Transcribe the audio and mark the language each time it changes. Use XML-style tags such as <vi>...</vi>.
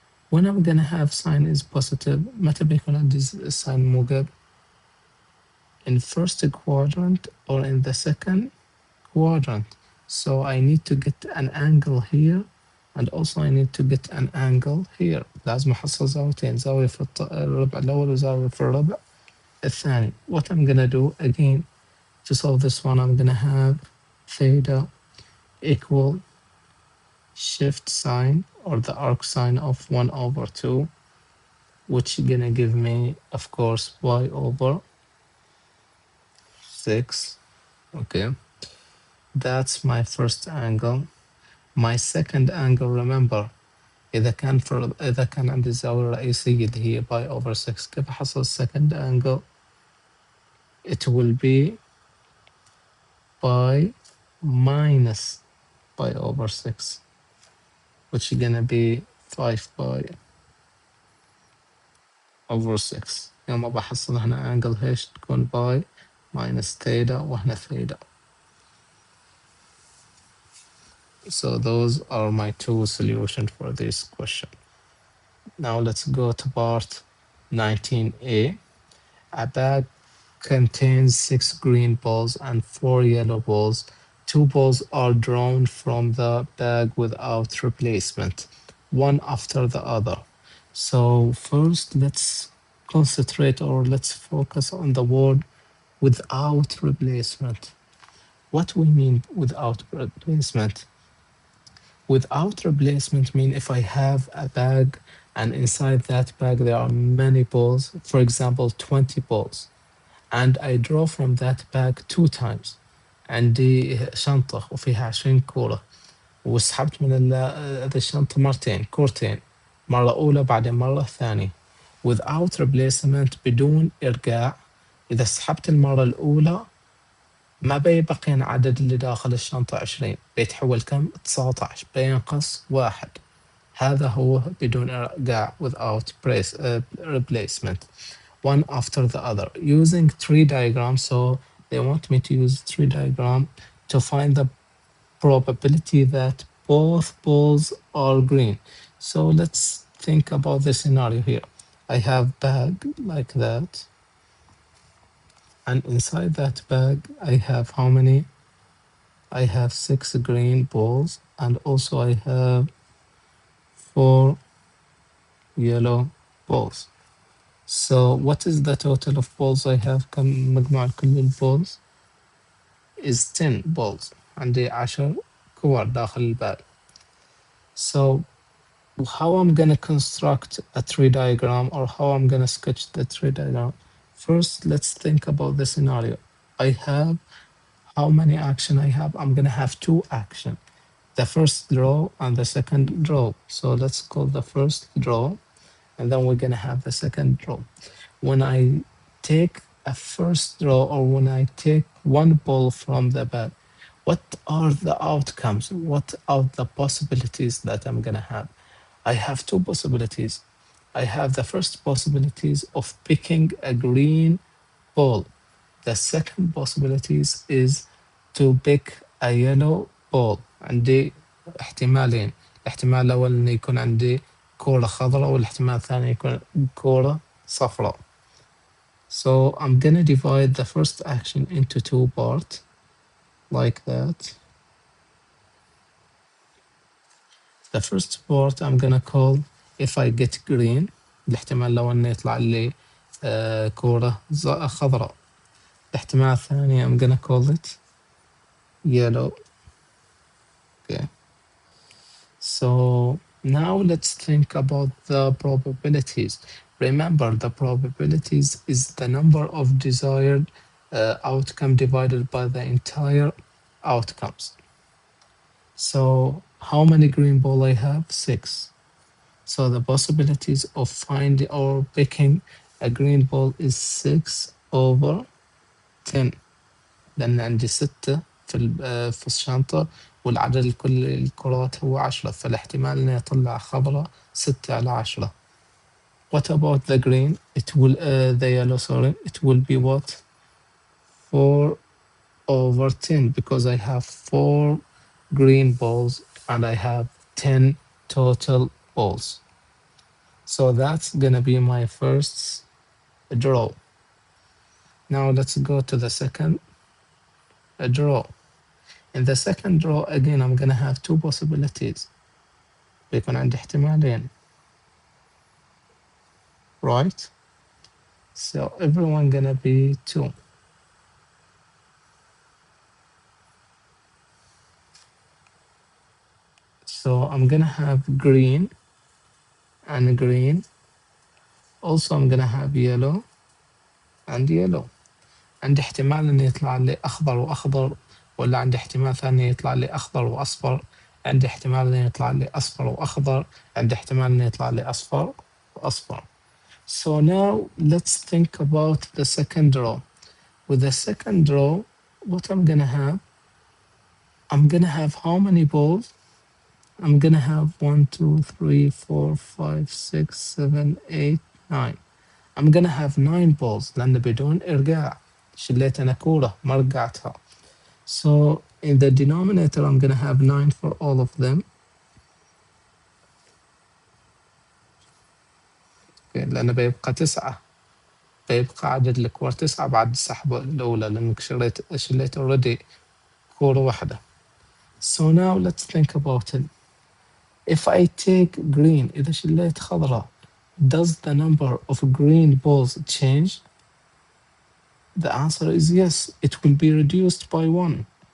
<en>When I'm gonna have sine is positive,</en> <ar>متى بيكون عندي sine موجب?</ar> <en>In first quadrant or in the second quadrant. So I need to get an angle here, and also I need to get an angle here.</en> <ar>لازم أحصل زاويتين، زاوية في الربع الأول وزاوية في الربع الثاني.</ar> <en>What I'm gonna do again to solve this one, I'm gonna have theta equal shift sine or the arc sine of 1 over 2, which is gonna give me, of course, y over 6. Okay, that's my first angle. My second angle, remember,</en> <ar>إذا كان عندي الزاوية الرئيسية اللي هي باي over 6، كيف أحصل</ar> <en>second angle? It will be pi minus pi over 6, which is gonna be 5 pi over 6.</en> <ar>يوم بحصل هنا angle ايش تكون باي minus theta وهنا theta.</ar> <en>So those are my two solutions for this question. Now let's go to part 19a. A bag contains 6 green balls and 4 yellow balls. 2 balls are drawn from the bag without replacement, one after the other. So first let's concentrate, or let's focus on the word without replacement. What we mean without replacement? Without replacement mean if I have a bag and inside that bag there are many balls, for example 20 balls, and I draw from that bag 2 times.</en> <ar>عندي شنطة وفيها 20 كورة، وسحبت من هذه الشنطة مرتين، كورتين، مرة أولى بعدين مرة ثانية.</ar> <en>without replacement</en> <ar>بدون إرجاع. إذا سحبت المرة الأولى ما بيبقى عدد اللي داخل الشنطة 20، بيتحول كم؟ 19، بينقص 1. هذا هو بدون إرجاع</ar> <en>without replacement. One after the other using tree diagram. So they want me to use tree diagram to find the probability that both balls are green. So let's think about the scenario here. I have bag like that, and inside that bag I have how many? I have 6 green balls, and also I have 4 yellow balls. So what is the total of balls I have?</en> <ar>كم مجموع كل البولز</ar> <en>is 10 balls.</en> <ar>عندي 10 كور داخل البال.</ar> <en>So how I'm gonna construct a tree diagram, or how I'm gonna sketch the tree diagram? First, let's think about the scenario. I have how many action I have? I'm gonna have 2 action. The first draw and the second draw. So let's call the first draw, and then we're gonna have the second draw. when I take a first draw or when I take one ball from the bag, what are the outcomes? What are the possibilities that I'm gonna have? I have two possibilities. I have the first possibilities of picking a green ball. The second possibilities is to pick a yellow ball.</en> <ar>عندي احتمالين. الاحتمال الأول إنه يكون عندي كورة خضراء والاحتمال الثاني يكون كورة صفراء.</ar> <en>So I'm gonna divide the first action into two parts like that. The first part I'm gonna call if I get green.</en> <ar>الاحتمال لو إنه يطلع لي كورة خضراء. الاحتمال الثاني</ar> <en>I'm gonna call it yellow. Okay. So now let's think about the probabilities. Remember, the probabilities is the number of desired outcome divided by the entire outcomes. So how many green ball I have? 6. So the possibilities of finding or picking a green ball is 6 over 10.</en> <ar>لأن عندي 6 في الشنطة والعدد الكل الكرات هو 10 فالاحتمال إنه يطلع خضرة 6 على 10.</ar> <en>What about the green? It will the yellow, sorry. It will be what? 4 over 10 because I have 4 green balls and I have 10 total balls. So that's gonna be my first draw. Now let's go to the second draw. In the second draw again I'm gonna have two possibilities.</en> <ar>بيكون عندي احتمالين.</ar> <en>Right? So everyone gonna be 2. So I'm gonna have green and green. Also I'm gonna have yellow and yellow.</en> <ar>عندي احتمال إنه يطلع لي أخضر وأخضر ولا عندي احتمال ثاني يطلع لي أخضر وأصفر. عندي احتمال إنه يطلع لي أصفر وأخضر. عندي احتمال إنه يطلع لي أصفر وأصفر.</ar> <en>So now let's think about the second draw. With the second draw, what I'm gonna have how many balls? I'm gonna have 1, 2, 3, 4, 5, 6, 7, 8, 9. I'm gonna have 9 balls</en> <ar>لأن بدون إرجاع شليت أنا كورة ما رجعتها.</ar> <en>So in the denominator I'm gonna have 9 for all of them.</en> <ar>Okay, لأن بيبقى 9. بيبقى عدد الكور 9 بعد السحبة الأولى لأنك شليت already كورة واحدة.</ar> <en>So now let's think about it. If I take green</en> <ar>إذا شليت خضراء</ar> <en>does the number of green balls change? The answer is yes, it will be reduced by 1.</en>